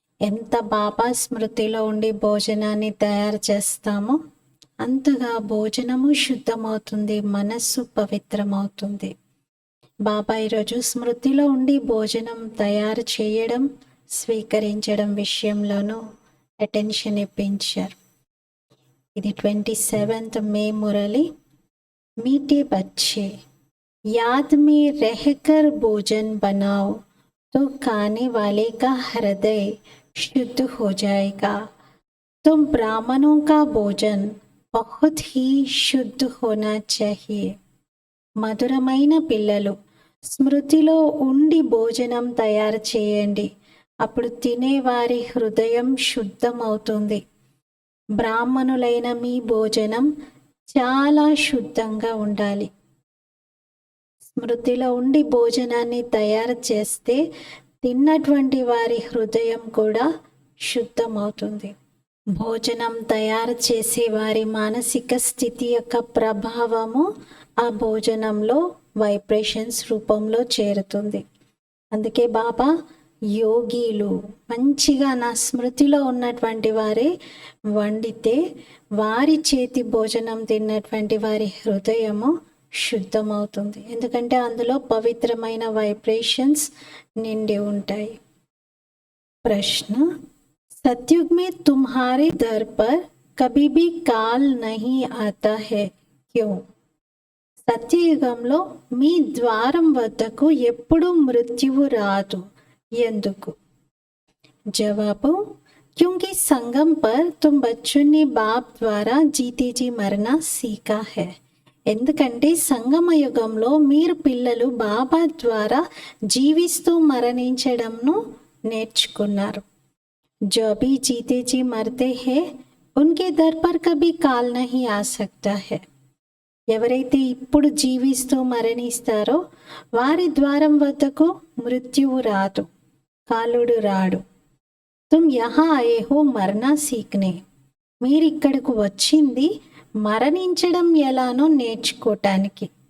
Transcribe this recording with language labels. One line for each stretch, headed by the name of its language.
Telugu: ఎంత బాబా స్మృతిలో ఉండి భోజనాన్ని తయారు చేస్తామో అంతగా భోజనము శుద్ధమవుతుంది, మనస్సు పవిత్రమవుతుంది. బాబా ఈరోజు స్మృతిలో ఉండి భోజనం తయారు చేయడం, స్వీకరించడం విషయంలోనూ అటెన్షన్ ఇప్పించారు. ఇది 27th మే మురళి.
Hindi: मीठे बच्चे याद में रहकर भोजन बनाओ तो खाने वाले का हृदय शुद्ध हो जाएगा। तुम ब्राह्मणों का भोजन बहुत ही शुद्ध होना चाहिए।
Telugu: మధురమైన పిల్లలు, స్మృతిలో ఉండి భోజనం తయారు చేయండి, అప్పుడు తినేవారి హృదయం శుద్ధమవుతుంది. బ్రాహ్మణులైన మీ భోజనం చాలా శుద్ధంగా ఉండాలి. స్మృతిలో ఉండి భోజనాన్ని తయారు చేస్తే తిన్నటువంటి వారి హృదయం కూడా శుద్ధమవుతుంది. భోజనం తయారు చేసే వారి మానసిక స్థితి యొక్క ప్రభావము ఆ భోజనంలో వైబ్రేషన్స్ రూపంలో చేరుతుంది. అందుకే బాబా యోగిలు మంచిగా నా స్మృతిలో ఉన్నటువంటి వారే వండితే వారి చేతి భోజనం తిన్నటువంటి వారి హృదయము శుద్ధమవుతుంది. ఎందుకంటే అందులో పవిత్రమైన వైబ్రేషన్స్ నిండి ఉంటాయి.
Hindi: ప్రశ్న: सतयुग में तुम्हारे दर पर कभी भी काल नहीं आता है, क्यों?
Telugu: సత్యయుగంలో మీ ద్వారం వద్దకు ఎప్పుడు మృత్యువు రాదు, ఎందుకు?
Hindi: జవాబు: क्योंकि संगम पर तुम बच्चों ने बाप द्वारा जीते जी मरना सीखा है.
Telugu: ఎందుకంటే సంగమ యుగంలో మీరు పిల్లలు బాబా ద్వారా జీవిస్తూ మరణించడంను నేర్చుకున్నారు.
Hindi: जो भी जीते जी मरते हैं उनके दर पर कभी काल नहीं आ सकता है.
Telugu: ఎవరైతే ఇప్పుడు జీవిస్తూ మరణిస్తారో వారి ద్వారం వద్దకు మృత్యువు రాదు, కాలుడు రాడు.
Hindi: తుమ్ యహా ఆయే హో మరనా సీక్నే.
Telugu: మీరిక్కడకు వచ్చింది మరణించడం ఎలానో నేర్చుకోవటానికి.